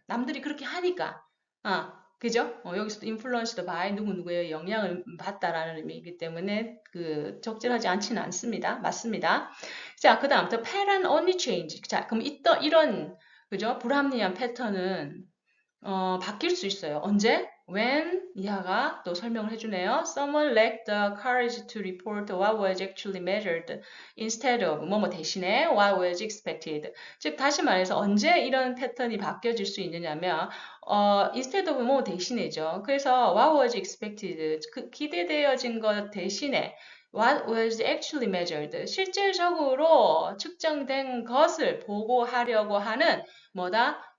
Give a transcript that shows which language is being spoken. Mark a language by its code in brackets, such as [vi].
[ko] 남들이 그렇게 하니까. 그죠? 여기서도 [en] influenced by [ko] 누구누구의 영향을 받다라는 의미이기 때문에 그 적절하지 않지는 않습니다. 맞습니다. 자, 그 다음 또 [en] pattern only change. [ko] 자, 그럼 이런 그죠? 불합리한 패턴은 바뀔 수 있어요. 언제? When 이하가 또 설명을 해주네요. [en] Someone lacked the courage to report what was actually measured instead of [ko] 뭐뭐 대신에 [en] what was expected. [ko] 즉 다시 말해서 언제 이런 패턴이 바뀌어질 수 있느냐면 [en] instead of [ko] 뭐 대신이죠. 그래서 [en] what was expected [ko] 그 기대되어진 것 대신에 [en] what was actually measured [ko] 실질적으로 측정된 것을 보고하려고 하는 뭐다?